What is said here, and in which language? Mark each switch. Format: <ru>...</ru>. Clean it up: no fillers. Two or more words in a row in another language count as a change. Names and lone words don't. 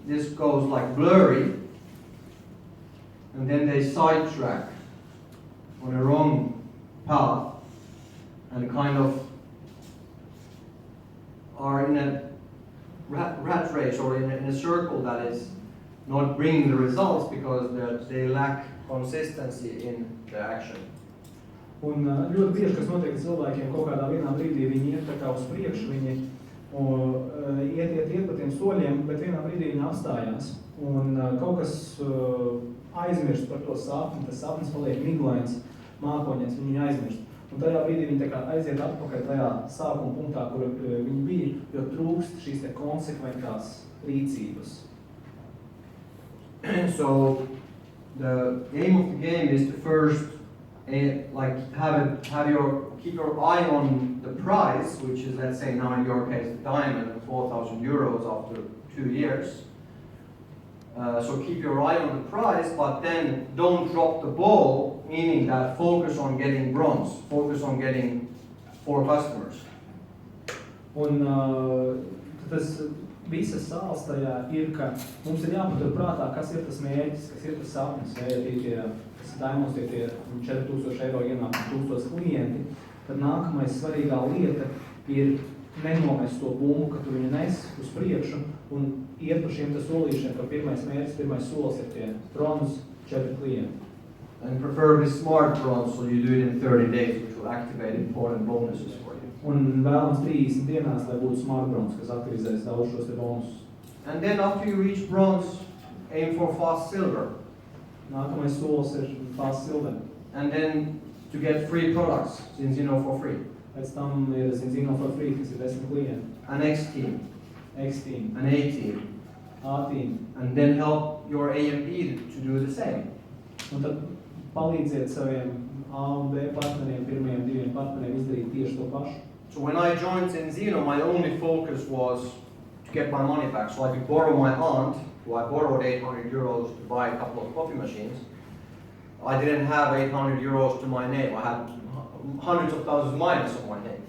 <en>This goes like blurry, and then they sidetrack on a wrong path and kind of are in a rat race or in a circle that is not bringing the results because they lack consistency in the action.</en> <lv>Un ļoti bieži, kas notiek cilvēkiem, kaut kādā vienā brīdī viņi iet tā kā uz priekšu, viņi iet pa tiem soļiem, bet vienā brīdī viņi apstājās. Un kaut kas aizmirst par to sapni, tas sapnis paliek miglains, mākoņains, viņi aizmirst. Un tajā brīdī viņi tā kā aiziet atpakaļ tajā sākuma punktā, kur viņi bija, jo trūkst šīs te konsekventās rīcības.</lv> <en>So the aim of the game is to first keep your eye on the prize, which is, let's say now in your case, the diamond, 4,000 euros after 2 years. So keep your eye on the prize, but then don't drop the ball, meaning that focus on getting bronze, focus on getting 4 customers.</en> <lv>Un tas visa sāls tajā ir, ka mums ir jāpatur prātā, kas ir tas mērķis, kas ir tas sapnis, kas daimos tie 4,000 eiro ienāk 1,000 klienti, tad nākamais svarīgā lieta ir nenomest to bumbu, ka tu viņu nes uz priekšu un iet pa šiem solīšiem, ka pirmais mērķis, pirmais solis ir tie bronzas 4 klienti.</lv> <en>And preferably smart bronze, so you do it in 30 days, which will activate important bonuses for you.</en> <lv>Un vēlams 30 dienās, lai būtu</lv> <en>smart bronze,</en> <lv>kas aktivizēs daudz šos te bonusus.</lv> <en>And then after you reach bronze, aim for fast silver.</en> <lv>Nākamais solis ir</lv> <en>fast silver. And then to get free products, Zinzino for free.</en> <lv>Pēc tam ir Zinzino for free, kas ir 10 klienti.</lv> <en>An X team. X team. An A team. A team. And then help your A and B to do the same.</en> <lv>Un tad palīdziet saviem A un B partneriem, pirmajiem 2 partneriem izdarīt tieši to pašu.</lv> <en>So when I joined Zinzino, my only focus was to get my money back. So I could borrow my aunt, who I borrowed 800 euros to buy a couple of coffee machines. I didn't have 800 euros to my name. I had hundreds of thousands minus on my name.</en>